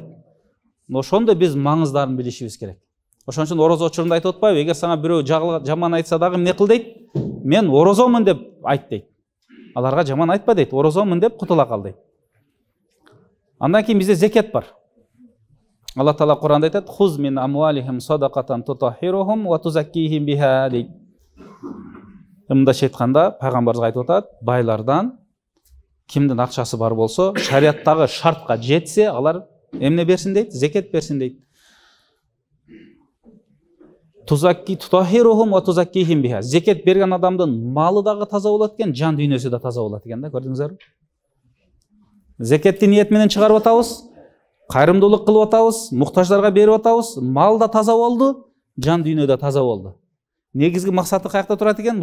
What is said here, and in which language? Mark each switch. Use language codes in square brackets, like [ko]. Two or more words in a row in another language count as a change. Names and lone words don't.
[ky] Ошондо биз маңыздарын билишибиз керек. Ошон үчүн орозо учурунда айтып атпайбы? Эгер сага бирөө жаман айтса дагы эмне кыл дейт? Мен орозомун деп айт дейт. Аларга жаман айтпа дейт. Орозомун деп кутула кал дейт. Андан кийин бизде зекет бар. Алла Таала Куранда айтат: [ar] "خذ من أموالهم صدقة تطهرهم وتزكيهم بها" [ky] дейт. Мындайча айтканда, пайгамбарыбыз айтып атат, байлардан кимдин акчасы бар болсо, шариаттагы шартка жетсе, алар эмне берсин дейт? Зекет берсин дейт. [ar] تطهرهم وتزكيهم بها. [ky] Зекет берген адамдын малы дагы таза болот экен, жан дүйнөсү да таза болот экен да, көрдүңүздөр? Зекетти ниет менен чыгарып атабыз, кайрымдуулук кылып атабыз, муктаждарга берип атабыз, мал да таза болду, жан дүйнө да таза болду. Негизги максаты каякта турат экен?